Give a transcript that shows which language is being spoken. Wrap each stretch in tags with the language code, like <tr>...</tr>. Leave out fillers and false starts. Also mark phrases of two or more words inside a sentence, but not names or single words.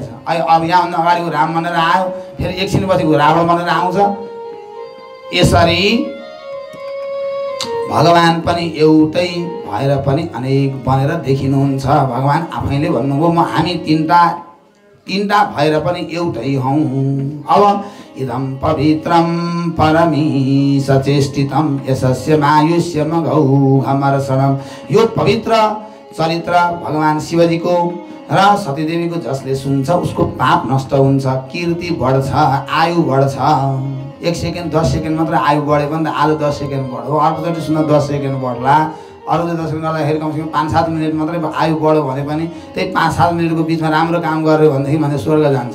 <ne>अब यहाँभन्दा अगाडिको राम बनेर आयो, फेरि एकछिनपछिको रावण बनेर आउँछ। यसरी भगवान पनि एउटै भएर पनि अनेक बनेर देखिनुहुन्छ। भगवान आफैले भन्नुभयो म हामी तीनटा भएर पनि एउटै हौँ।</ne> <sa>अब इदं पवित्रं परमीश चेष्टितं यशस्य मायुष्यम गौघमर्षणम्।</sa> <ne>यो पवित्र चरित्र भगवान शिवजीको र सतीदेवीको जसले सुन्छ उसको पाप नष्ट हुन्छ, कीर्ति बढ्छ, आयु बढ्छ। 1 सेकेन्ड 10 सेकेन्ड मात्र आयु बढ्यो भने त आलु 10 सेकेन्ड बढ्यो, अर्कोचोटि सुन्दा 10 सेकेन्ड बढ्ला, अरू 10 सेकेन्ड गर्दाखेरि कमसेकम 5-7 मिनट मात्रै आयु बढ्यो भने पनि त्यही 5-7 मिनटको बिचमा राम्रो काम गर्यो भनेदेखि भने स्वर्ग जान्छ।</ne>